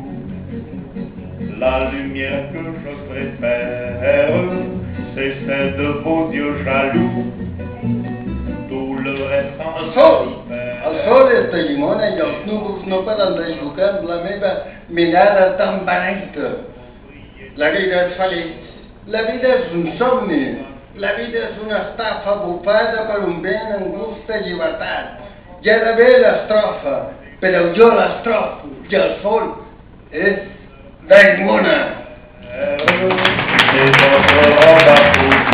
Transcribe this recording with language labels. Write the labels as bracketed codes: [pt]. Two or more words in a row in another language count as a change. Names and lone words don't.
[fr] La lumière que je préfère, c'est celle de vos yeux jaloux, tout le reste en [ca] El sol és de llimona i els núvols no paren de jugar amb la meva mirada tan beneita. La vida és feliç, la vida és un somni, la vida és una estafa bufada per un vent en gust de llibertat. I ara ve l'estrofa, però jo l'estrofo i el sol és de llimona. [fr] C'est votre robe à peau.